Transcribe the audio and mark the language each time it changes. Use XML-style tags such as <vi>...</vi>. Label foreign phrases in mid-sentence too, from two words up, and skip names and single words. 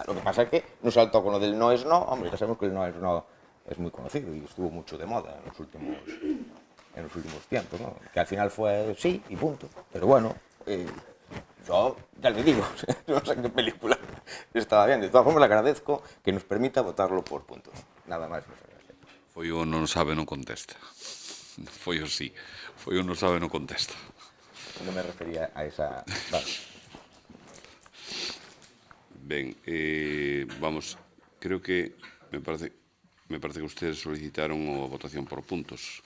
<es>Lo que pasa es que no saltó con lo del no es no. Hombre, ya sabemos que el no es no es muy conocido y estuvo mucho de moda en los últimos tiempos, ¿no? Que al final fue sí y punto. Pero bueno, yo ya le digo, no sé qué película estaba bien. De todas formas, le agradezco que nos permita votarlo por puntos. Nada más. Muchas gracias.</es> <gl>Foi o non sabe, non contesta. Foi o sí. Foi o non sabe, non contesta.</gl> <es>No me refería a esa... Vale. Ben, vamos, creo que me parece que ustedes solicitaron a votación por puntos.</es>